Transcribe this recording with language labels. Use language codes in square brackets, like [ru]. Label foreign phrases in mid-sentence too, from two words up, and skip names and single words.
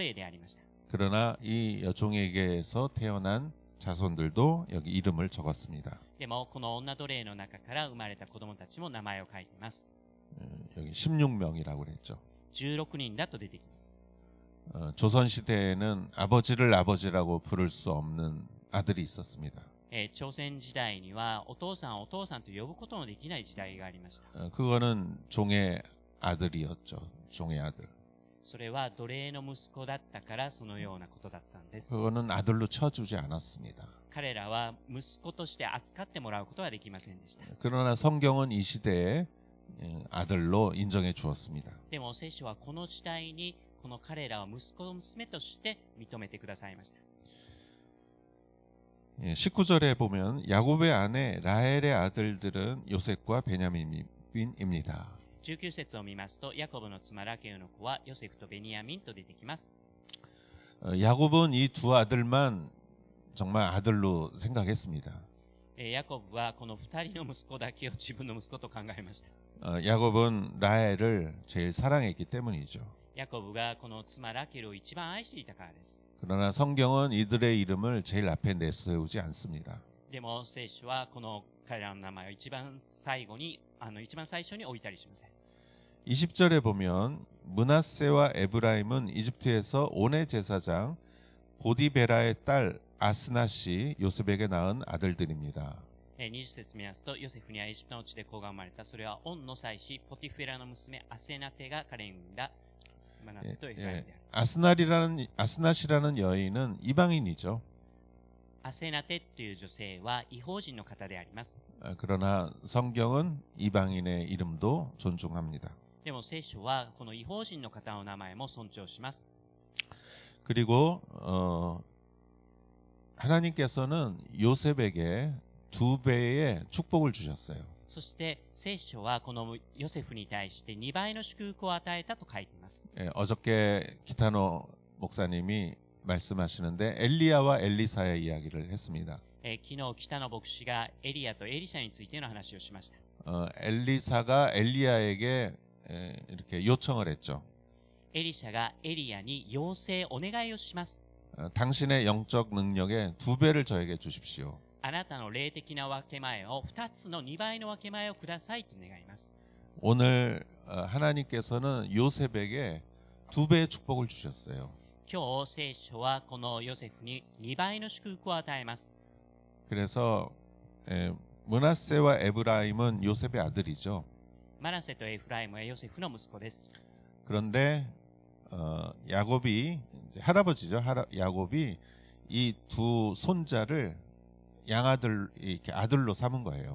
[ko] 그러나 이 여종에게서 태어난 자손들도 여기 이름을 적었습니다. [ja] でもこの女奴隷の中から生まれた子供たちも名前を書いています。 [ko] 여기 16명이라고 그랬죠. [ja] 16 人だと出てきます。 [ko] 조선 시대에는 아버지를 아버지라고 부를 수 없는 아들이 있었습니다. [ja] 朝鮮時代にはお父さんお父さんと呼ぶことのできない時代がありました。 [ko] 그거는 종의 아들이었죠. 종의 아들. [ja] それは奴隷の息子だったからそのようなことだったんです。 [ko] 그거는 아들로 쳐주지 않았습니다. [ja] 彼らは息子として扱ってもらうことはできませんでした。 [ko] 그러나 성경은 이 시대에 아들로 인정해 주었습니다. [ja] でも聖書はこの時代にこの彼らを息子娘として認めてくださいました。 [ko] 19절에 보면 야곱의 아내 라헬의 아들들은 요셉과 베냐민입니다. [ja] 19 節を見ますと、ヤコブの妻ラケルの子はヨセフとベニヤミンと出てきます。 [ko] 야곱은 이 두 아들만 정말 아들로 생각했습니다. [ja] ヤコブはこの2人の息子だけを自分の息子と考えました。 [ko] 야곱은 라헬을 제일 사랑했기 때문이죠. [ja] ヤコブがこの妻ラケルを一番愛していたからです。 [ko] 그러나 성경은 이들의 이름을 제일 앞에 내세우지 않습니다. [ja] でも聖書はこの彼らの名前を一番最初に置いたりしません。 [ko] 20절에 보면 므낫세와 에브라임은 이집트에서 온의 제사장 보디베라의 딸 아스낫이 요셉에게 낳은 아들들입니다. [ja] 20 節見ますと、ヨセフにはエジプトの地で子が生まれた。それはオンの妻子ポティフェラの娘アセナテが彼に産んだマナセとエフライムである。 [ko] 아스낫이라는 여인은 이방인이죠. [ja] アセナテという女性は異邦人の方であります。 [ko] 그러나 성경은 이방인의 이름도 존중합니다. [ja] でも聖書はこの異邦人の方の名前も尊重します。 [ko] 그리고 하나님께서는 요셉에게 2배의 축복을 주셨어요. [ja] そして聖書はこのヨセフに対して2倍の祝福を与えたと書いています。 [ko] 어저께 기타노 목사님이 말씀하시는데 엘리야와 엘리사의 이야기를 했습니다. [ja] 昨日北野牧師がエリアとエリシャについての話をしました。 [ko] 엘리사가 엘리야에게 이렇게 요청을 했죠. [ja] エリシャがエリアに要請お願いをします。 [ko] 당신의 영적 능력의 2배를 저에게 주십시오. [ja] あなたの霊的な分け前を2つの2倍の分け前をくださいと願います。 [ko] 오늘 하나님께서는 요셉에게 2배의 축복을 주셨어요. [ja] 今日聖書はこのヨセフに2倍の祝福を与えます。 [ko] 그래서 므낫세와 에브라임은 요셉의 아들이죠. [ja] マナセとエフライムはヨセフの息子です。 [ko] 그런데 야곱이 할아버지죠. 야곱이 이 두 손자를 양아들 이렇게 아들로 삼은 거예요.